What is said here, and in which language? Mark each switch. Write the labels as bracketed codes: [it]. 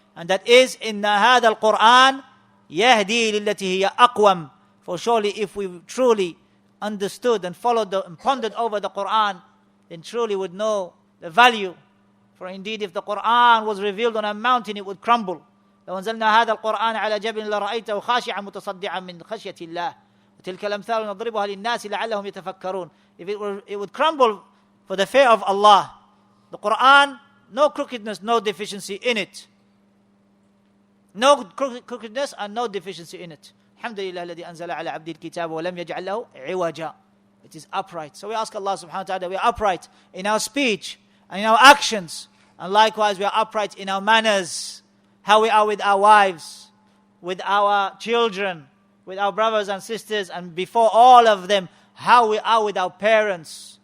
[en] And that is, [ar] inna hadha al-Quran yahdi lillati hiya aqwam. [en] For surely if we truly understood and followed and pondered over the Quran, then truly would know the value. For indeed, if the Quran was revealed on a mountain, it would crumble. [ar] لو أنزلنا هذا القرآن على جبل لرأيته خاشعا متصدعا من خشية الله وتلك الأمثال نضربها للناس لعلهم يتفكرون. [en] If it would crumble for the fear of Allah. The Quran, no crookedness, no deficiency in it. No crookedness and no deficiency in it. [ar] Alhamdulillah الذي أنزل على عبد الكتاب ولم يجعل له عوجا. [en] It is upright. So we ask Allah [ar] subhanahu wa ta'ala, [en] we are upright in our speech and in our actions. And likewise we are upright in our manners. How we are with our wives, with our children, with our brothers and sisters, and before all of them, how we are with our parents.